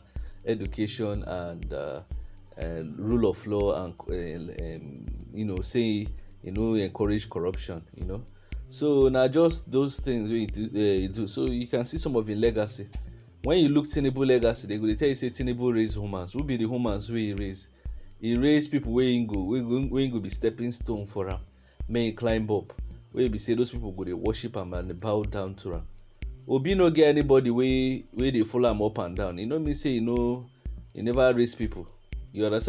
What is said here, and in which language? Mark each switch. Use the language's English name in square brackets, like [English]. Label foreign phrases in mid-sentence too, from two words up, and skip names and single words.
[Nigerian Pidgin] Education and rule of law, and say encourage corruption. So now just those things wey you do. So you can see some of him legacy. When you look Tinubu legacy, they go tell you say Tinubu raise humans. Who be the humans wey he raise? He raise people wey him go be stepping stone for am, make him climb up. Wey be say those people go dey worship am and bow down to am. Obi no get anybody wey dey follow am up and down. E no mean say he never raise people. You understand?